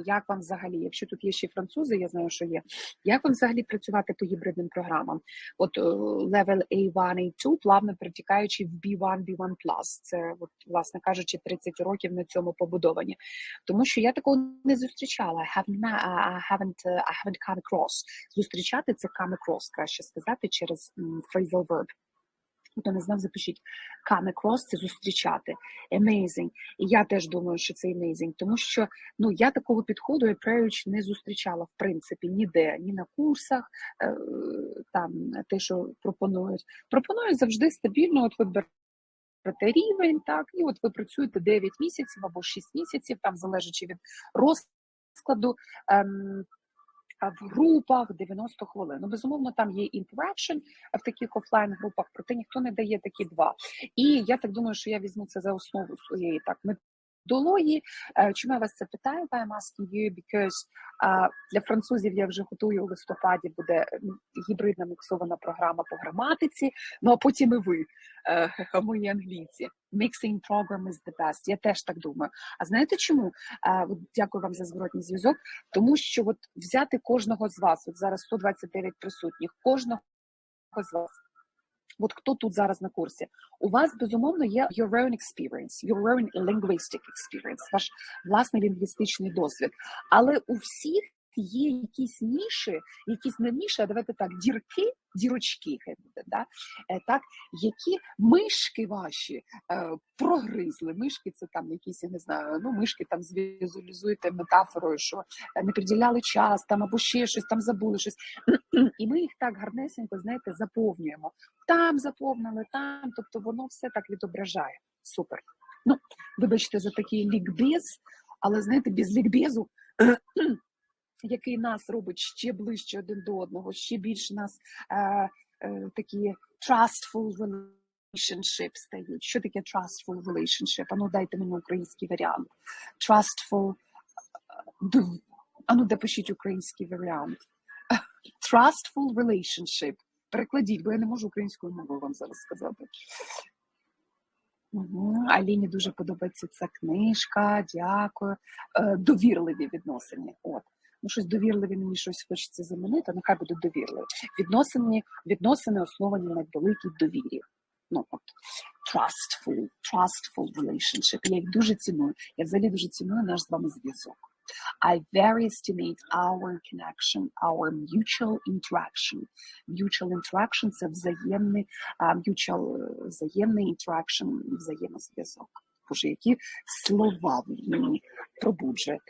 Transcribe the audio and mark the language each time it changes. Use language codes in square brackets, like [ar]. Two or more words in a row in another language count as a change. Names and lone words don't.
[uk] Як вам взагалі? Якщо тут є ще французи, я знаю, що є. Як вам взагалі працювати по гібридним програмам? От level A1, A2, плавно перетікаючи в B1, B1+. Це, от, власне кажучи, 30 років на цьому побудовані. Тому що я такого не зустрічала. [en] I haven't come across. [uk] Зустрічати – це [en] come across, [uk] краще сказати, через phrasal verb. Хто не знав, запишіть. [en] Come across – [uk] це зустрічати. Amazing. І я теж думаю, що це amazing. Тому що, ну, я такого підходу, approach, не зустрічала, в принципі, ніде. Ні на курсах, там, те, що пропонують. Пропонують завжди стабільно, от ви берете рівень, так, і от ви працюєте 9 місяців або 6 місяців, там, залежачи від розкладу, в групах 90 хвилин. Ну, безумовно, там є interaction в таких офлайн-групах, проте ніхто не дає такі 2. І я так думаю, що я візьму це за основу своєї так методології. Чому я вас це питаю? [en] I'm asking you because [uk] для французів я вже готую, у листопаді буде гібридна міксована програма по граматиці, ну а потім і ви, мої англійці. [en] Mixing program is the best. [uk] Я теж так думаю. А знаєте чому? Дякую вам за зворотній зв'язок. Тому що от взяти кожного з вас, от зараз 129 присутніх, кожного з вас, от хто тут зараз на курсі, у вас, безумовно, є [en] your own experience, your own linguistic experience, [uk] ваш власний лінгвістичний досвід. Але у всіх є якісь ніші, якісь не ніші, а давайте так, дірочки, хай буде, да? Так, які мишки ваші прогризли. Мишки це там якісь, я не знаю, ну мишки там звізуалізуєте метафорою, що не приділяли час там або ще щось, там забули щось. І ми їх так гарнесенько, знаєте, заповнюємо. Там заповнили, там, тобто воно все так відображає. Супер. Ну, вибачте за такий лікбез, але, знаєте, без лікбезу який нас робить ще ближче один до одного, ще більше нас такі [en] trustful relationship [uk] стають. Що таке [en] trustful relationship? [uk] Ану, дайте мені український варіант. Trustful, ану, допишіть український варіант. [en] Trustful relationship. [uk] Перекладіть, бо я не можу українською мовою вам зараз сказати. Аліні дуже подобається ця книжка, дякую. Довірливі відносини. От. Ну, щось довірливі, мені щось хочеться замінити, нехай буде довірливі. Відносини основані на великій довірі. Ну, от, [en] trustful relationship. [uk] Я їх дуже ціную. Я взагалі дуже ціную наш з вами зв'язок. [en] I very estimate our connection, our mutual interaction. Mutual interaction – [uk] це взаємний interaction, взаємозв'язок. Боже, які слова ви мені пробуджуєте.